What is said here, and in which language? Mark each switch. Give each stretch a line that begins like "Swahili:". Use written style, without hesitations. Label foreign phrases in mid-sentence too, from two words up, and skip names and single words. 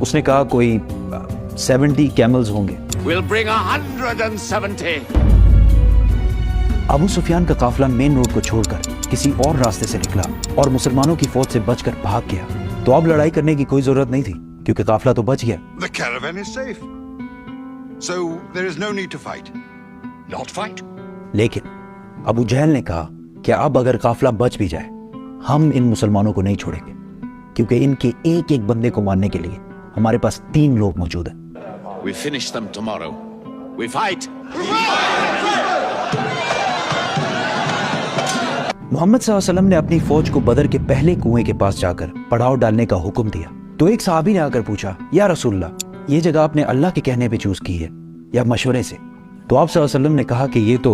Hindi: उसने कहा कोई 70 कैमल्स होंगे।
English: We'll bring 170.
Hindi: अबू सुफियान का काफिला
English: main road
Hindi: को छोड़कर किसी और रास्ते से निकला और मुसलमानों की फौज से बचकर भाग गया। तो अब लड़ाई करने की कोई जरूरत नहीं थी क्योंकि काफिला तो बच गया।
English: The caravan is safe. So there is no need to fight. Not fight.
Hindi: लेकिन अबू जहल ने कहा कि अब अगर काफिला बच भी जाए, हम इन मुसलमानों को नहीं छोड़ेंगे क्योंकि इनके एक एक बंदे को मारने के लिए हमारे पास 3 लोग मौजूद हैं।
English: We finish them tomorrow. We fight.
Hindi: मोहम्मद
Arabic: صلى الله عليه وسلم
Hindi: ने अपनी फौज को बदर के पहले कुएं के पास जाकर पड़ाव डालने का हुक्म दिया। तो एक सहाबी ने आकर पूछा,
Arabic: يا رسول الله,
Hindi: ये जगह आपने अल्लाह के कहने पे चूज की है या मशवरे से? तो आप
Arabic: صلى الله عليه وسلم
Hindi: ने कहा कि ये तो